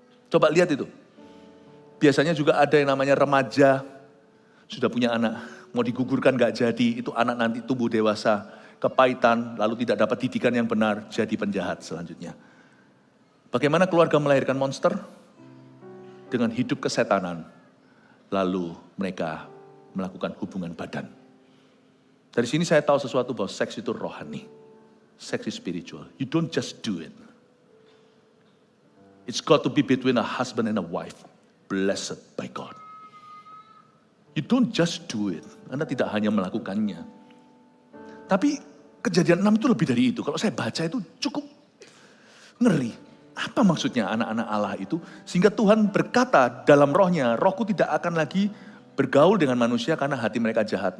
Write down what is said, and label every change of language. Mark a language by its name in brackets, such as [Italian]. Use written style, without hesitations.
[Indonesian] Coba lihat itu. Biasanya juga ada yang namanya remaja, sudah punya anak, mau digugurkan gak jadi, itu anak nanti tumbuh dewasa, kepahitan, lalu tidak dapat didikan yang benar, jadi penjahat selanjutnya. Bagaimana keluarga melahirkan monster? Dengan hidup kesetanan, lalu mereka melakukan hubungan badan. Dari sini saya tahu sesuatu bahwa seks itu rohani. [English] Seks is spiritual. You don't just do it. It's got to be between a husband and a wife. Blessed by God. You don't just do it. [Indonesian] Anda tidak hanya melakukannya. Tapi Kejadian 6 itu lebih dari itu. Kalau saya baca itu cukup ngeri. Apa maksudnya anak-anak Allah itu? Sehingga Tuhan berkata dalam rohnya, rohku tidak akan lagi bergaul dengan manusia karena hati mereka jahat.